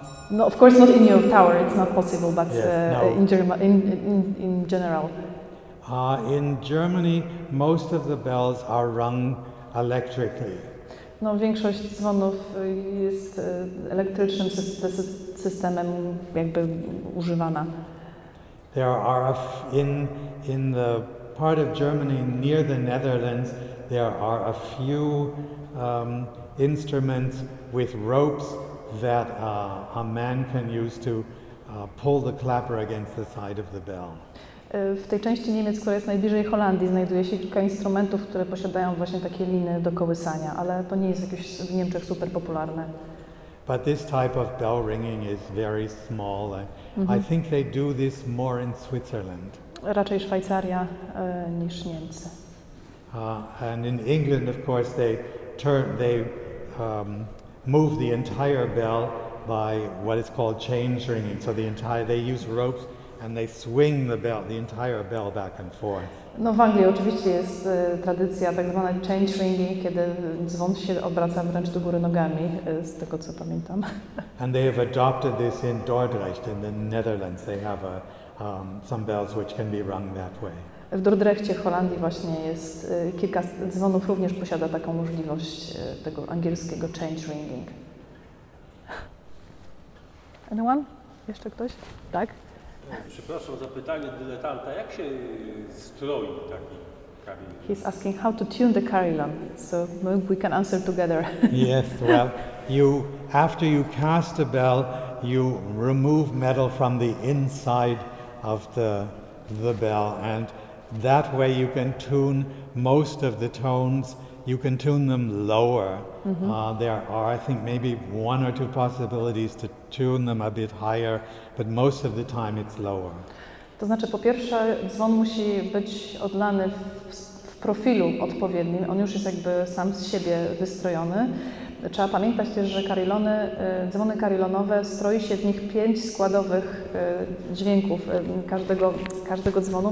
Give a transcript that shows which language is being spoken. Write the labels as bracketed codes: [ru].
[en] No, of course not in your tower, it's not possible, but yes, no. in general. In Germany, most of the bells are rung electrically. [pl] No, większość dzwonów jest elektrycznym systemem jakby używana. [en] There are in the part of Germany near the Netherlands, there are a few instruments with ropes that a man can use to pull the clapper against the side of the bell. [pl] W tej części Niemiec, która jest najbliżej Holandii, znajduje się kilka instrumentów, które posiadają właśnie takie liny do kołysania, ale to nie jest jakieś w Niemczech super popularne. [en] But this type of bell ringing is very small. I think they do this more in Switzerland. [pl] Raczej Szwajcaria niż Niemcy. [en] And in England, of course, they move the entire bell by what is called change ringing. So they use ropes and they swing the entire bell back and forth. [pl] No, w Anglii oczywiście jest tradycja tak zwana change ringing, kiedy dzwon się obraca wręcz do góry nogami, z tego co pamiętam. [en] And they have adopted this in Dordrecht in the Netherlands. They have some bells which can be rung that way. [pl] W Dordrechcie, w Holandii właśnie jest kilka dzwonów również posiada taką możliwość tego angielskiego change ringing. [en] Anyone? [pl] Jeszcze ktoś? Tak? Przepraszam za pytanie dyletanta. Jak się stroi taki carillon? [en] He's asking how to tune the carillon, so we can answer together. Yes, well, after you cast a bell, you remove metal from the inside of the bell, and that way you can tune most of the tones. You can tune them lower. There are, I think, maybe one or two possibilities to tune them a bit higher, but most of the time it's lower. [pl] To znaczy, po pierwsze, dzwon musi być odlany w profilu odpowiednim. On już jest jakby sam z siebie wystrojony. Trzeba pamiętać też, że dzwony carillonowe stroi się w nich 5 składowych dźwięków każdego dzwonu.